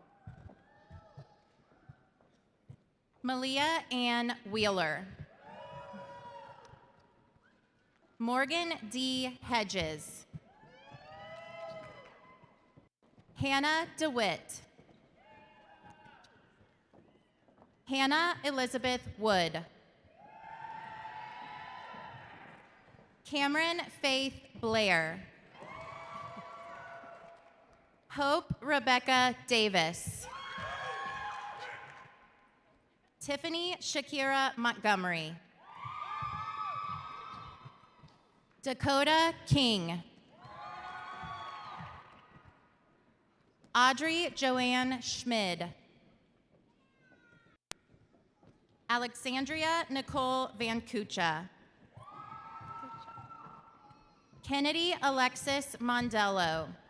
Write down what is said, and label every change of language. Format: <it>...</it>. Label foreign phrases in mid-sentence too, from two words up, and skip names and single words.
<en>Malia Ann Wheeler. Morgan D. Hedges. Hannah DeWitt. Hannah Elizabeth Wood. Cameron Faith Blair. Hope Rebecca Davis. Tiffany Shakira Montgomery. Dakota King. Audrey Joanne Schmid. Alexandria Nicole Van Kucha. Kennedy Alexis Mondello.</en>